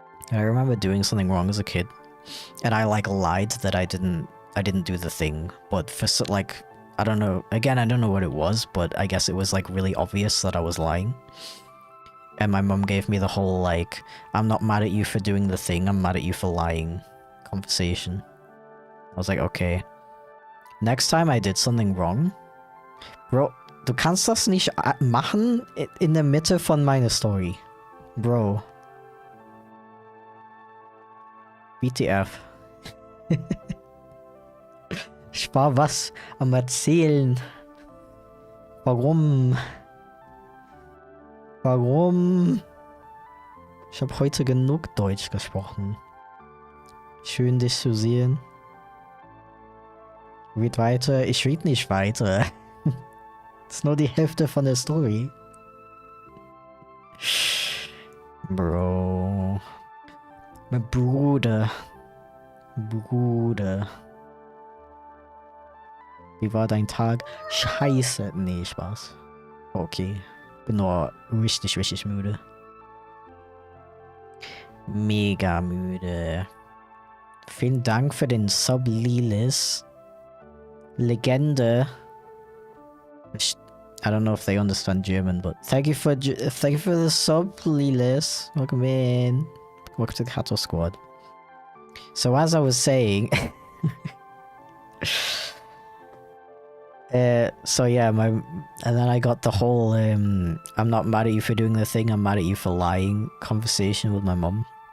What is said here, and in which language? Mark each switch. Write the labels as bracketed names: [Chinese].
[English] I remember doing something wrong as a kid, and I like lied that I didn't do the thing, but for like, I don't know, again, I don't know what it was, but I guess it was like really obvious that I was lying. And my mum gave me the whole like, I'm not mad at you for doing the thing, I'm mad at you for lying conversation. I was like, okay. Next time I did something wrong. [German] Bro, du kannst das nicht machen in der Mitte von meiner Story. [English] Bro. WTF. [German] Ich war was am Erzählen. Warum? Warum? Ich habe heute genug Deutsch gesprochen. Schön, dich zu sehen. Read weiter. Ich read nicht weiter. Das ist nur die Hälfte von der Story. Bro. Mein Bruder. Bruder. Wie war dein Tag? Scheiße. Nee, Spaß. Okay. Bin nur richtig, richtig müde. Mega müde. Vielen Dank für den Sub, Lilis. Legende. [English] I don't know if they understand German, but thank you for the sub, Lilis. Welcome in. Welcome to the Hato Squad. So as I was saying, So yeah, and then I got the whole I'm not mad at you for doing the thing, I'm mad at you for lying conversation with my mum.